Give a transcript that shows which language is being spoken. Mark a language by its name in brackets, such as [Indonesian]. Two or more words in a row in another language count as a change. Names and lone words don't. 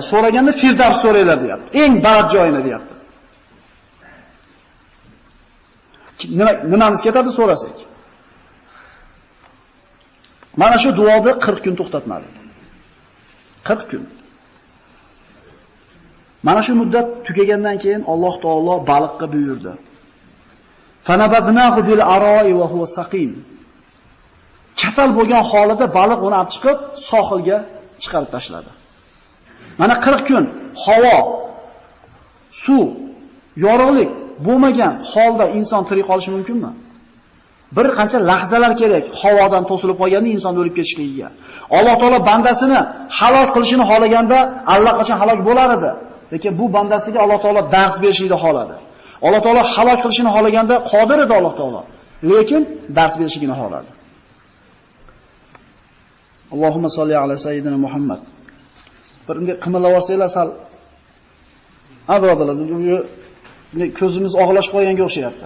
[Uzbek] So'raganda Firdavs so'ranglar deyapti. Eng baland joyini deyapti. Nimamiz ketadi so'rasak? Mana shu duoni 40 kun to'xtatmadi. 40 kun. Mana shu muddat tugagandan keyin Alloh taolo baliqqa buyurdi. [Arabic] فنبذناه بالعراء وهو سقيم. [Uzbek] Kasal bo'lgan holida baliq uni olib chiqib sohilga chiqarib tashladi. Mana 40 kun havo, suv, yorug'lik bo'lmagan holda inson tirik qolishi mumkinmi? Bir qancha lahzalar kerak havodan to'silib qolganda inson o'lib ketishligiga. Alloh taolo bandasini halok qilishini xohlaganda allaqachon halok bo'lar edi. Lekin bu bandasiga Alloh taolo dars berishni xohladi. Alloh taolo halok qilishini xohlaganda qodir edi Alloh taolo. Lekin dars berishini xohladi. [Arabic] اللهم صل على سيدنا محمد. [Uzbek] Bir unga qimillab olsanglar sal. Ha birodarlar, ko'zimiz og'lashib qolganga o'xshayapti.